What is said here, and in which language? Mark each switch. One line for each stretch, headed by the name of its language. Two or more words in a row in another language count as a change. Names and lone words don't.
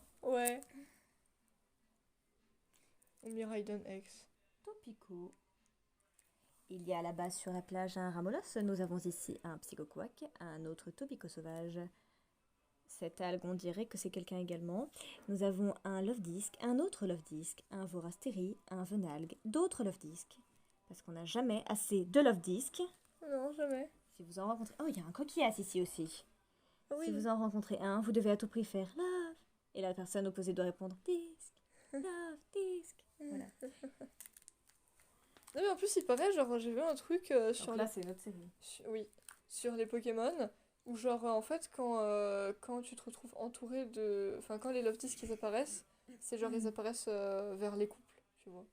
French: Ouais. Only Raiden X. Topico. Il y a là-bas sur la plage un ramolos. Nous avons ici un psychoquack, un autre topico sauvage. Cette algue, on dirait que c'est quelqu'un également. Nous avons un love disc, un autre love disc, un vorastérie, un venalgue, d'autres love disc. Parce qu'on n'a jamais assez de love disc. Non, jamais. Si vous en rencontrez... Oh, il y a un coquillage ici aussi. Ah oui. Si vous en rencontrez un, vous devez à tout prix faire love. Et la personne opposée doit répondre disc, love, disc. Voilà. Non, mais en plus, il paraît, genre, j'ai vu un truc sur Donc là, c'est notre série. oui, sur les Pokémon, où genre, en fait, quand tu te retrouves entouré de... Enfin, quand les Love Discs, ils apparaissent, c'est genre, ils apparaissent vers les couples, tu vois.